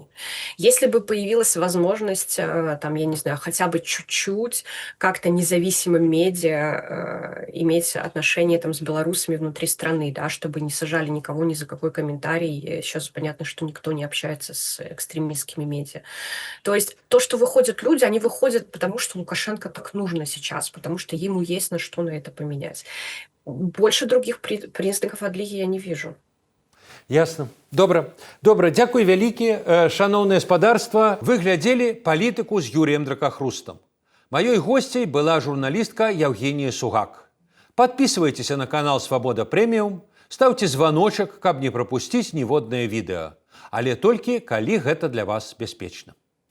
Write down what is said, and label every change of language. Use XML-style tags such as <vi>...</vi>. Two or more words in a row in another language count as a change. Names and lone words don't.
<ru>Если бы появилась возможность, там, я не знаю, хотя бы чуть-чуть как-то независимым медиа иметь отношения там с белорусами внутри страны, да, чтобы не сажали никого ни за какой комментарий. Сейчас понятно, что никто не общается с экстремистскими медиа. То есть то, что выходят люди, они выходят потому, что Лукашенко так нужно сейчас, потому что ему есть на что на это поменять. Больше других признаков адлігі я не вижу. Ясно.</ru> <be>Добра. Дзякуй вялікі, шаноўнае спадарства. Вы глядзелі палітыку з Юрыем Дракахрустам. Маёй госцяй была журналістка Евгения Сугак.</be> <ru>Подписывайтесь на канал «Свобода Премиум», ставьте звоночек,</ru> <be>каб не пропусціць ніводнае відэа. Але толькі, калі гэта для вас бяспечна.</be>